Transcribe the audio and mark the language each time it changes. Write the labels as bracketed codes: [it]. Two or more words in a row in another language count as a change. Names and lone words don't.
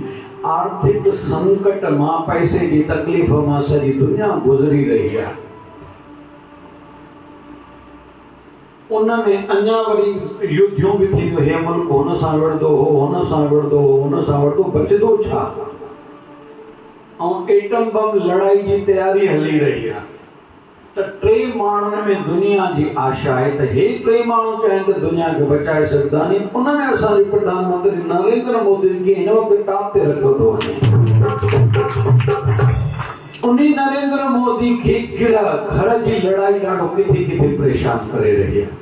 [sd] आर्थिक संकट मां, पैसे जी तकलीफ़ मां सॼी दुनिया गुज़री रही आहे। उनमें अञा वरी युद्धूं बि थी वियूं, हे मुल्क हुन सां विढ़ंदो हो, हुन सां विढ़ंदो हो, हुन सां विढ़ंदो, बचंदो छा? ऐं एटम बम लड़ाई जी तयारी हली रही आहे। त टे माण्हुनि में दुनिया जी आशा आहे त हे टे माण्हू चाहिनि त दुनिया खे बचाए सघंदा आहिनि। उनमें असांजो प्रधानमंत्री नरेंद्र मोदी खे हिन वक़्तु टॉप ते रखियो थो वञे। उन नरेंद्र मोदी खे घर जी लड़ाई ॾाढो किथे किथे परेशान करे रही आहे।